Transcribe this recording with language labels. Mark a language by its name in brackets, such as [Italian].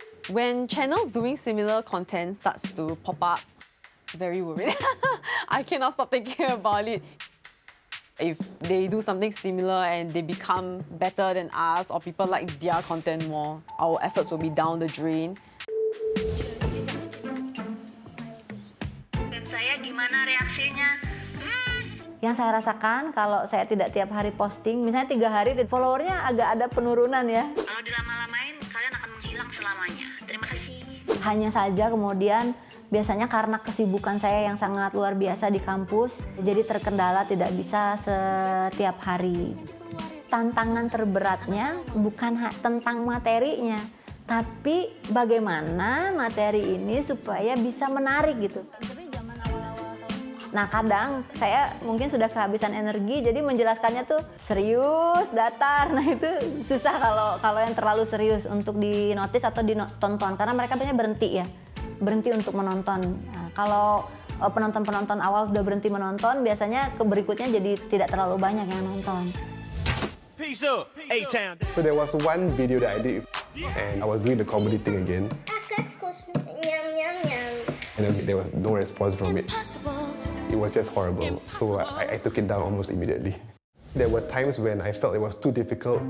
[English] When channels doing similar content starts to pop up, very worried. I cannot stop thinking about it. If they do something similar and they become better than us or people like their content more, our efforts will be down the drain. [Indonesian] Dan saya gimana reaksinya? Yang saya rasakan kalau saya tidak tiap hari posting, misalnya 3 hari followernya agak ada penurunan ya. Kalau dilama-lamain, kalian akan menghilang selamanya. Terima kasih. Hanya saja kemudian biasanya karena kesibukan saya yang sangat luar biasa di kampus, jadi terkendala tidak bisa setiap hari. Tantangan terberatnya bukan tentang materinya, tapi bagaimana materi ini supaya bisa menarik gitu. Nah kadang saya mungkin sudah kehabisan energi, jadi menjelaskannya tuh serius, datar. Nah itu susah kalau yang terlalu serius untuk dinotis atau ditonton, karena mereka biasanya berhenti untuk menonton. Nah, kalau penonton-penonton awal sudah berhenti menonton, biasanya ke berikutnya jadi tidak terlalu banyak yang nonton. [English] Peace up, A-Town. So there was one video that I did, and I was doing the comedy thing again. And then there was no response from it. It was just horrible. So I took it down almost immediately. There were times when I felt it was too difficult.